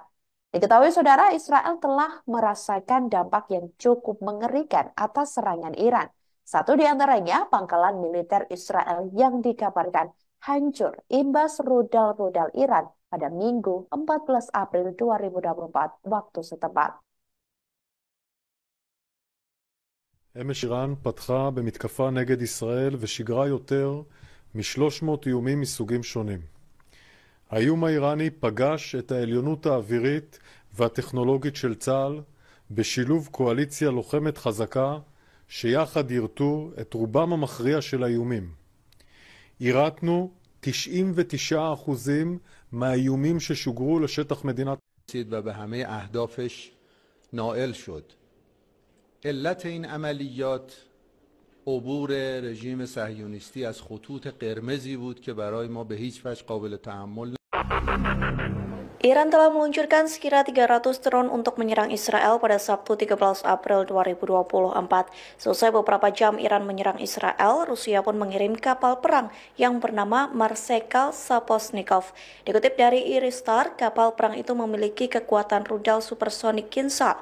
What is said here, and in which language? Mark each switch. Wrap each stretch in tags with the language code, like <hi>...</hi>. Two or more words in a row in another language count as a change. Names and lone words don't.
<id>Diketahui saudara, Israel telah merasakan dampak yang cukup mengerikan atas serangan Iran. Satu di antaranya pangkalan militer Israel yang dikabarkan hancur imbas rudal-rudal Iran pada Minggu 14 April 2024 waktu setempat.</id> <he>אמש איראן פתחה במתקפה נגד ישראל ושיגרה יותר מ-300 איומים מסוגים שונים. האיום האיראני פגש את העליונות האווירית והטכנולוגית של צה"ל בשילוב קואליציה לוחמת חזקה שיחד ירתו את רובם המכריע של האיומים. ירתנו 99% מהאיומים ששוגרו לשטח מדינת</he> <fa>و به همه اهدافش نائل شد. علت این عملیات عبور رژیم صهیونیستی از خطوط قرمزی بود که برای ما به هیچ وجه قابل تحمل</fa> <id>Iran telah meluncurkan sekira 300 drone untuk menyerang Israel pada Sabtu 13 April 2024. Selesai beberapa jam Iran menyerang Israel, Rusia pun mengirim kapal perang yang bernama Marsekal Saposnikov. Dikutip dari Iristar, kapal perang itu memiliki kekuatan rudal supersonik Kinsal.</id>